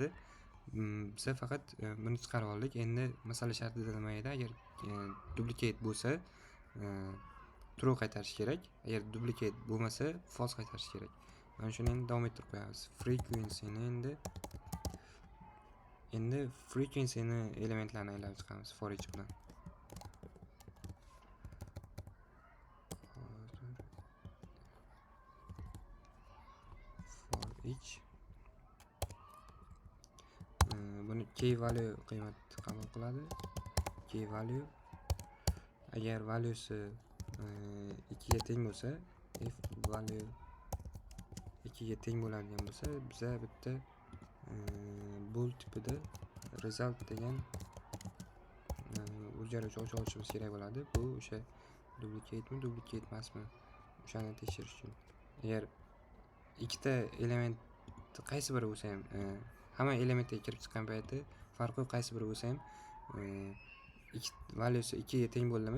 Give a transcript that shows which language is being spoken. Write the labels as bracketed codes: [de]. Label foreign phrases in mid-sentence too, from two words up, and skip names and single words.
[uz] Biza faqat buni chiqarib oldik. Endi masala shartida nimaydi? Agar duplicate bo'lsa, true qaytarish kerak. Agar duplicate bo'lmasa, false qaytarish kerak. Mana shuni endi davom ettirib qo'yamiz. Frequency-ni endi frequency-ni elementlarini aylanib chiqamiz [en] for each [uz] bilan. [en] For each [uz] buni [en] key value [uz] qiymat qabul qiladi. [en] Key value [uz] agar valuesi 2 ga teng bo'lsa, [en] if value [uz] 2 ga teng bo'ladigan bo'lsa, biza bitta bool tipida result degan o'zgaruvchi ochishimiz kerak bo'ladi. Bu o'sha duplicate emasmi? O'shani tekshirish uchun. Agar ikkita element qaysi biri bo'lsa ham, hamma elementga kirib chiqqan payti farqi qaysi biri bo'lsa ham, valuesi 2 ga teng bo'ldimi?